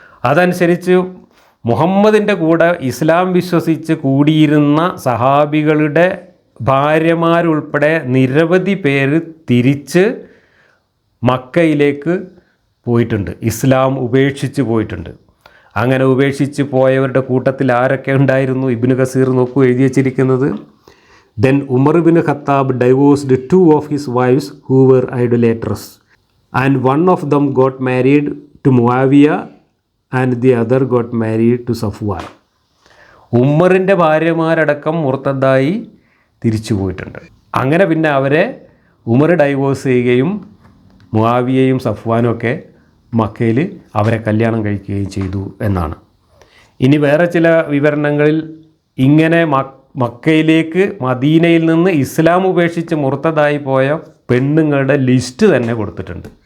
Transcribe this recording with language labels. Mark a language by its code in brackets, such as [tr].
[ml] അതനുസരിച്ച് മുഹമ്മദിൻ്റെ കൂടെ ഇസ്ലാം വിശ്വസിച്ച് കൂടിയിരുന്ന സഹാബികളുടെ ഭാര്യമാരുൾപ്പെടെ നിരവധി പേര് തിരിച്ച് മക്കയിലേക്ക് പോയിട്ടുണ്ട്, ഇസ്ലാം ഉപേക്ഷിച്ച് പോയിട്ടുണ്ട്. അങ്ങനെ ഉപേക്ഷിച്ച് പോയവരുടെ കൂട്ടത്തിൽ ആരൊക്കെ ഉണ്ടായിരുന്നു? ഇബ്നു കസീർ നോക്കൂ എഴുതി വച്ചിരിക്കുന്നത്. [en] Then Umar ibn Khattab divorced 2 of his wives who were idolaters, and one of them got married to Muawiyah and the other got married to Safwan. [ml] ഉമ്മറിൻ്റെ ഭാര്യമാരടക്കം മുർത്തദ്ദായി തിരിച്ചു പോയിട്ടുണ്ട്. അങ്ങനെ പിന്നെ അവരെ ഉമർ ഡൈവോഴ്സ് ചെയ്യുകയും മുആവിയയും സഫ്വാനും ഒക്കെ മക്കയിൽ അവരെ കല്യാണം കഴിക്കുകയും ചെയ്തു എന്നാണ്. ഇനി വേറെ ചില വിവരണങ്ങളിൽ ഇങ്ങനെ മക്കയിലേക്ക് മദീനയിൽ നിന്ന് ഇസ്ലാം ഉപേക്ഷിച്ച് മുർത്തദായി പോയ പെണ്ണുങ്ങളുടെ ലിസ്റ്റ് തന്നെ കൊടുത്തിട്ടുണ്ട്.